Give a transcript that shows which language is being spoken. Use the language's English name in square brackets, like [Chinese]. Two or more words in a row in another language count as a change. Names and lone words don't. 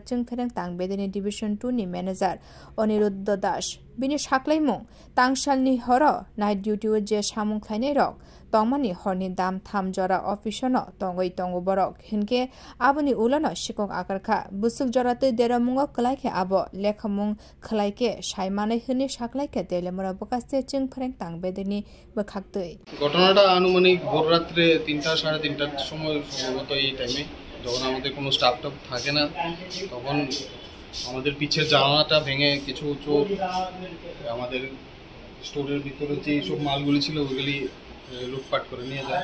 [Kok Borok] जों फेरें तांगबेतनि डिविजन 2 नि मैनेजर अनिरुद्ध दास बिनि साख्लायमुं तांगशालनि हर [English] night duty [Kok Borok] जे सामुंख्लायनाय रक तंमानि हरनि दाम 3 जरा अफिसनो तंगै तंगो बरक हिनके आबुनि उलनो शिকক आकारखा बुसुक जराते देरामुंग खलायखे आबो लेखामुं खलायके सायमानै हनि साख्लायके तेलेमुरा बकास्ते चिं फेरें तांगबेदनि बखाक्तै [Bangla] ঘটনাটা আনুমানিক ভোর রাত্রে 3টা 3:30টার সময় সম্ভবত এই টাইমে যখন আমাদের কোনো স্টাফ থাকে না তখন আমাদের পিছের জানালাটা ভেঙে কিছু চোর আমাদের স্টোরের ভিতরে যে সব মালগুলি ছিল ওগুলি লুটপাট করে নিয়ে যায়।